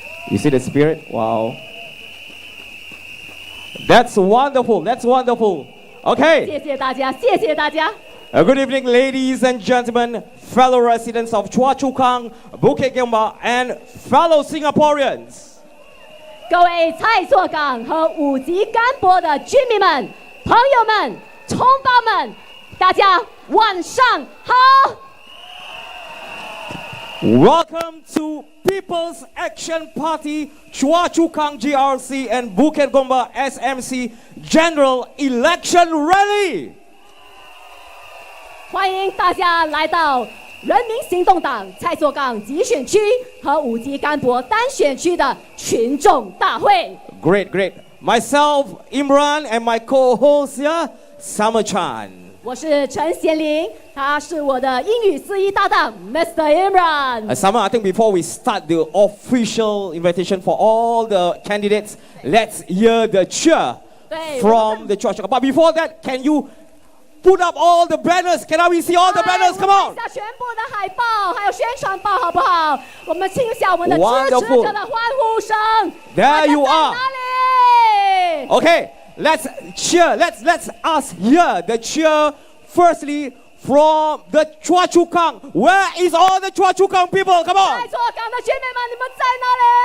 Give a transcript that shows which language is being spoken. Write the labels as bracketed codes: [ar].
[en] You see the spirit? Wow. That's wonderful. That's wonderful. Okay. [zh] 谢谢大家，谢谢大家。 [en] Good evening, ladies and gentlemen, fellow residents of Chua Chu Kang, Bukit Gembak, and fellow Singaporeans. [zh] 各位蔡厝港和五级干博的居民们、朋友们、同胞们，大家晚上好。 [en] Welcome to People's Action Party Chua Chu Kang GRC and Bukit Gombak SMC General Election Rally。 [zh] 欢迎大家来到人民行动党蔡厝港集选区和五级干博单选区的群众大会。 [en] Great, great. Myself, Imran, and my co-host here, Summer Chan. [zh] 我是陈贤玲，他是我的英语司仪搭档 Mr. Imran。 [en] Summer, I think before we start the official invitation for all the candidates, let's hear the cheer from the church. But before that, can you put up all the banners? Can we see all the banners? Come on! [zh] 一下全部的海报，还有宣传报，好不好？我们听一下我们的支持者的欢呼声。 [en] There you are. [zh] 哪里 [en] Okay, let's cheer. Let's us hear the cheer. Firstly, from the Chua Chu Kang. Where is all the Chua Chu Kang people? Come on. [zh] 蔡厝港的姐妹们，你们在哪里